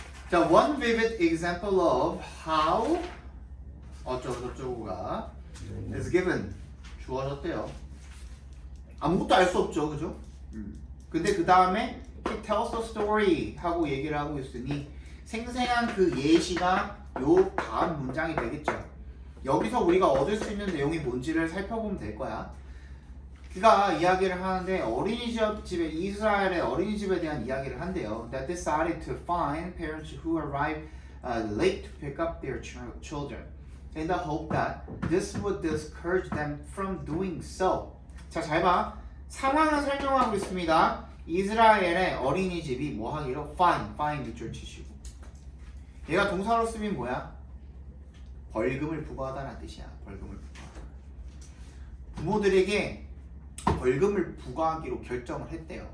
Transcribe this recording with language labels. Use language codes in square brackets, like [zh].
[en] 자, one vivid example of how [ko] 어쩌고 저쩌고가 [en] is given [ko] 주어졌대요. 아무것도 알 수 없죠, 그죠? 근데 그 다음에 [en] he tells a story [ko] 하고 얘기를 하고 있으니 생생한 그 예시가 요 다음 문장이 되겠죠. 여기서 우리가 얻을 수 있는 내용이 뭔지를 살펴보면 될 거야. 그가 이야기를 하는데 어린이집에 이스라엘의 어린이집에 대한 이야기를 한대요. [en] That decided to find parents who arrived late to pick up their children, in the hope that this would discourage them from doing so. [ko] 자, 잘 봐. 상황을 설명하고 있습니다. 이스라엘의 어린이집이 뭐 하기로? find 밑줄 치시고. 얘가 동사로 쓰면 뭐야? 벌금을 부과하다는 뜻이야. 벌금을 부과하다. 부모들에게 벌금을 부과하기로 결정을 했대요.